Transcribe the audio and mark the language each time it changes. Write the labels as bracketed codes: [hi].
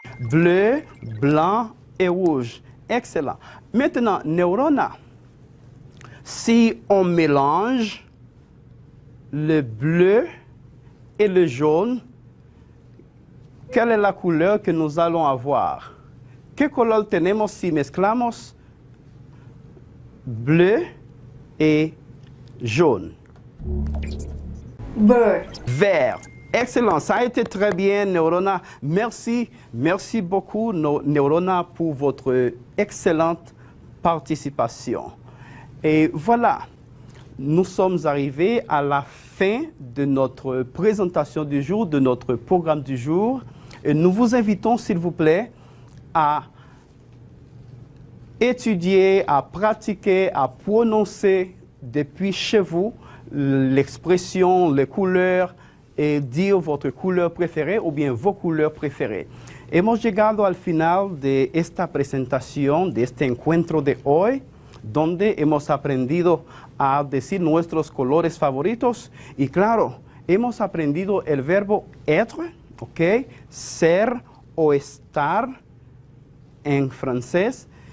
[fr] Bleu, blanc et rouge. Excellent. Maintenant, Neurona, si on mélange le bleu et le jaune, quelle est la couleur que nous allons avoir? [es] ¿Qué color tenemos si mezclamos [fr] bleu et jaune? Bird. Vert. Excellent, ça a été très bien, Neurona. Merci, merci beaucoup, Neurona, pour votre excellente participation. Et voilà, nous sommes arrivés à la fin de notre présentation du jour, de notre programme du jour. Et nous vous invitons, s'il vous plaît, à étudier, à pratiquer, à prononcer depuis chez vous l'expression, les couleurs, et dire votre couleur préférée [es] o bien [fr] vos couleurs [es] preferidas. Hemos llegado al final de esta presentación, de este encuentro de hoy, donde hemos aprendido a decir nuestros colores favoritos y claro, hemos aprendido el verbo être, ¿ok? Ser o estar en francés.